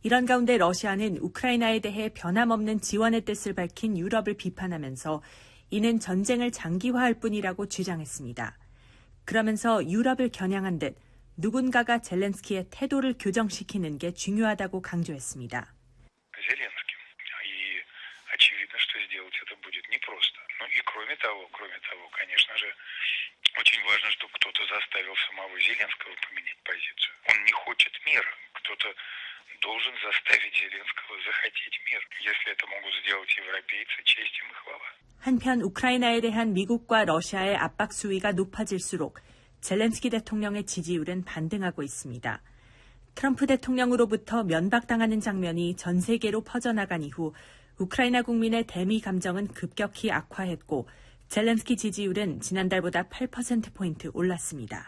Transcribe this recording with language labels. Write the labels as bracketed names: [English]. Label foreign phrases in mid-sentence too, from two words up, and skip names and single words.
[Korean] 이런 가운데 러시아는 우크라이나에 대해 변함없는 지원의 뜻을 밝힌 유럽을 비판하면서 이는 전쟁을 장기화할 뿐이라고 주장했습니다. 그러면서 유럽을 겨냥한 듯 누군가가 젤렌스키의 태도를 교정시키는 게 중요하다고 강조했습니다. [Russian] Очевидно, что сделать это будет непросто. Ну и кроме того, конечно же, очень важно, чтобы кто-то заставил самого Зеленского поменять позицию. Он не хочет мира. Кто-то должен заставить Зеленского захотеть мир. Если это могут сделать европейцы, честь им и хвала. [Korean] 한편 우크라이나에 대한 미국과 러시아의 압박 수위가 높아질수록 젤렌스키 대통령의 지지율은 반등하고 있습니다. 트럼프 대통령으로부터 면박당하는 장면이 전 세계로 퍼져나간 이후 우크라이나 국민의 대미 감정은 급격히 악화했고 젤렌스키 지지율은 지난달보다 8%포인트 올랐습니다.